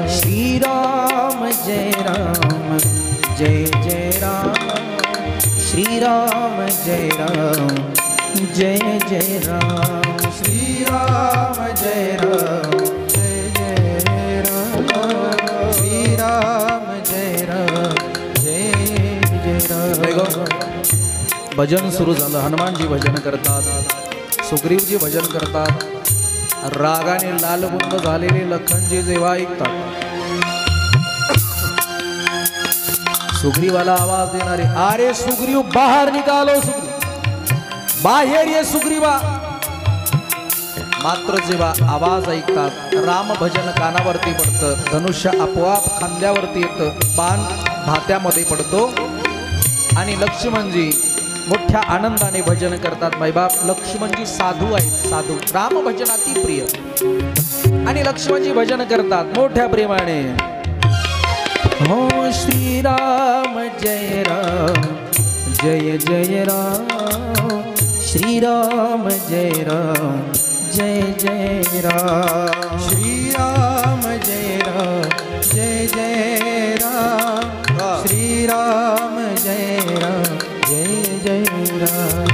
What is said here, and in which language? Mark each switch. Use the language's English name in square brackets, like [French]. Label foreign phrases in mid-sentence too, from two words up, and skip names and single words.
[Marathi] श्रीराम जय राम जय जय राम, श्रीराम जय राम जय जय राम, श्रीराम जय राम जय जय राम, श्रीराम जय राम जय जय राम. भजन सुरू झालं. हनुमानजी भजन करतात, सुग्रीवजी भजन करतात. रागाने लालबुंद झालेले लखनजी जेव्हा ऐकतात, सुग्रीवाला आवाज देणारे, अरे सुग्रीव बाहेर निघालो, सुग्रीव बाहेर ये सुग्रीवा. मात्र जेव्हा आवाज ऐकतात राम भजन कानावरती पडतं, धनुष्य आपोआप खांद्यावरती येतं, बाण भात्यामध्ये पडतो आणि लक्ष्मणजी मोठ्या आनंदाने भजन करतात. मायबाप लक्ष्मणजी साधू आहेत, साधू. राम भजन अति प्रिय आणि लक्ष्मणजी भजन करतात मोठ्या प्रेमाने. हो श्रीराम जय राम जय जय राम, श्रीराम जय राम जय जय राम, श्रीराम जय राम जय जय राम, श्रीराम जय राम जय जय राम,